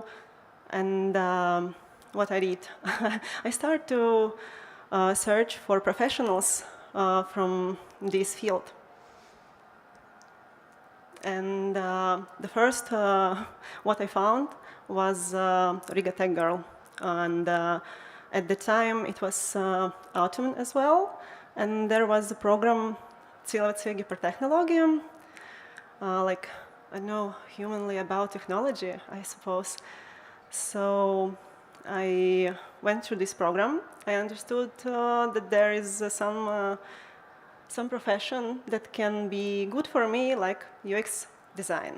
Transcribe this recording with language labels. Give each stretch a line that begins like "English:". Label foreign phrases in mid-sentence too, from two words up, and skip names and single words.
English: And what I did, I started to search for professionals from this field. And the first, what I found was RIGA Tech Girl. And at the time, it was autumn as well. And there was a program,
Latvian: Cilvēcīgi par tehnoloģijām,
English: like, I know, humanly about technology, I suppose. So I went through this program. I understood that there is some profession that can be good for me, like UX design.